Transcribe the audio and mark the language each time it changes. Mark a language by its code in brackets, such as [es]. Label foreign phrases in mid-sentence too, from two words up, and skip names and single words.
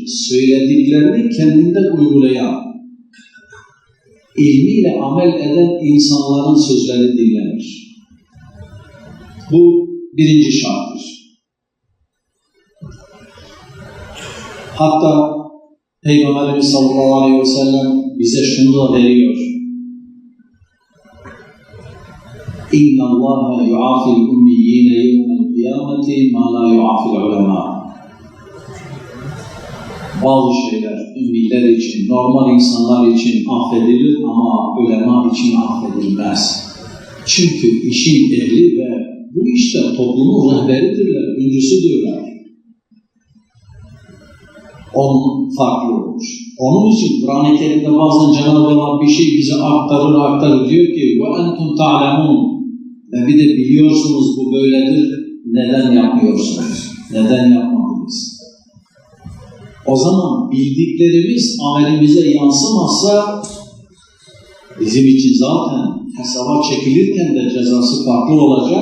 [tr] Söylediklerini kendinde uygulayan, ilmiyle amel eden insanların sözleri dinlenir. Bu birinci şarttır. Hatta Peygamberimiz [ar] صلى الله عليه وسلم [tr] bize şunu da veriyor. [ar] اِنَّ اللّٰهَ يُعَافِ الْاُمِّيِّينَ يَوْمَ الْقِيَامَةِ مَا لَا يُعَافِ الْعُلَمَاءِ [tr] Bazı şeyler ümmiler için, normal insanlar için affedilir ama ulema için affedilmez. Çünkü işin ehli ve bu işte toplumun rehberidirler, öncüsüdürler. Onun farklı olmuş. Onun için Kur'an-ı Kerim'de bazen Cenab-ı Allah bir şey bize aktarır diyor ki [ar] وَاَنْتُمْ تَعْلَمُونَ [tr] ve bir de biliyorsunuz bu böyledir, neden yapmıyorsunuz? Neden yapmadınız? O zaman bildiklerimiz amelimize yansımazsa bizim için zaten hesaba çekilirken de cezası farklı olacak.